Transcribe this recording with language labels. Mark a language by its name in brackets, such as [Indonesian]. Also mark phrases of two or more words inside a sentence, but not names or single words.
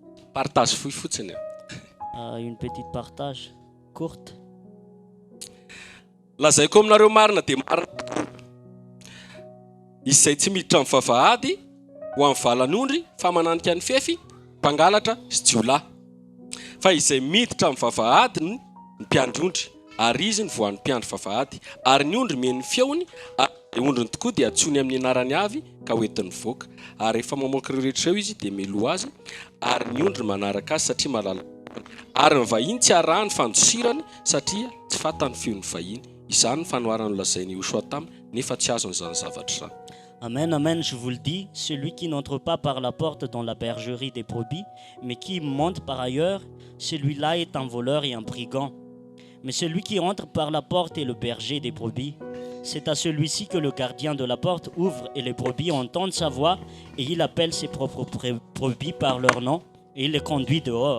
[Malagasy] Partage fohy fotsiny. [French] Une petite partage courte. [Malagasy] Lazaiko aminareo marina dia marina. Izay tsy miditra amin'ny vavahady ho amin'ny valan'ondry fa mananika ny fefy, mpangalatra sy jiolahy. Fa izay miditra amin'ny vavahady ny mpiandry-ondry, ary izy ny voan'ny mpiandry vavahady, ary ny ondry meny feony, ary ny ondriny tokoa dia atsony amin'ny anarany avy ka hoentin'ny voaka. Ary rehefa mamoaka ireo rehetra eo izy dia miloha azy, ary ny ondry manaraka azy satria mahalala. Ary ny vahiny tsy arahany fandosirany satria tsy fantany feon'ny vahiny. Izany ny fanoharany lazainy Joshua taminy nefa tsy azony izany zavatra izany. [French] Amen, amen, je vous le dis, celui qui n'entre pas par la porte dans la bergerie des brebis, mais qui monte par ailleurs, celui-là est un voleur et un brigand. Mais celui qui entre par la porte est le berger des brebis. C'est à celui-ci que le gardien de la porte ouvre et les brebis entendent sa voix et il appelle ses propres brebis par leur nom et il les conduit dehors.